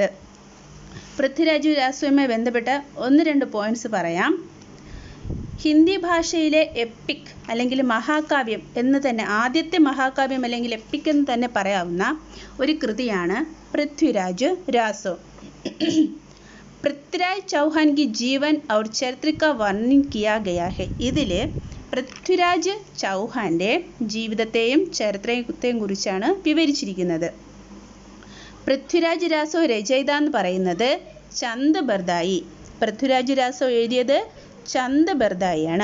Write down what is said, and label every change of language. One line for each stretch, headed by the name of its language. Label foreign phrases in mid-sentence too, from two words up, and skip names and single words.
Malayalam: പൃഥ്വിരാജ് രാസോയുമായി ബന്ധപ്പെട്ട 1-2 പോയിന്റ്സ് പറയാം. ഹിന്ദി ഭാഷയിലെ എപ്പിക് അല്ലെങ്കിൽ മഹാകാവ്യം എന്ന് തന്നെ, ആദ്യത്തെ മഹാകാവ്യം അല്ലെങ്കിൽ എപ്പിക് എന്ന് തന്നെ പറയാവുന്ന ഒരു കൃതിയാണ് പൃഥ്വിരാജ് രാസോ.
Hindi: പൃഥ്വിരാജ് ചൗഹാൻ की जीवन और चरित्र का वर्णन किया गया है.
Malayalam: ഇതിൽ പൃഥ്വിരാജ് ചൗഹാന്റെ ജീവിതത്തെയും ചരിത്രത്തെയും കുറിച്ചാണ് വിവരിച്ചിരിക്കുന്നത്. പൃഥ്വിരാജ് രാസോ രചയിത എന്ന് പറയുന്നത് ചന്ദ് ബർദായി. പൃഥ്വിരാജ് രാസോ എഴുതിയത് ചന്ദ് ബർദായിയാണ്.